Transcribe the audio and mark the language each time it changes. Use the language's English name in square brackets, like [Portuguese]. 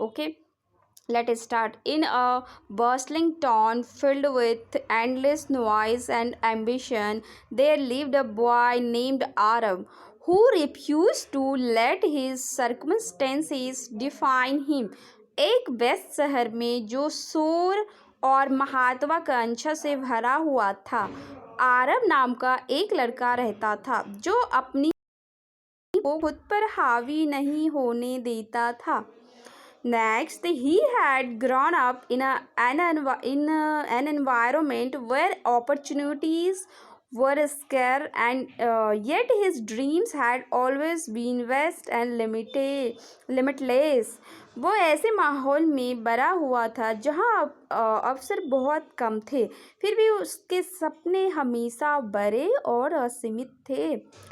[English] Okay, let us start. In a bustling town filled with endless noise and ambition, there lived a boy named Arab who refused to let his circumstances define him. [Hindi] एक व्यस्त शहर में जो शोर और महत्वाकांक्षा से भरा हुआ था, आरब नाम का एक लड़का रहता था जो अपनी को खुद पर हावी नहीं होने देता था. [English] Next, he had grown up in an environment where opportunities were scarce, and yet his dreams had always been vast and limitless. [Hindi] वो ऐसे माहौल में बड़ा हुआ था जहाँ अवसर बहुत कम थे, फिर भी उसके सपने हमेशा बड़े और असीमित थे.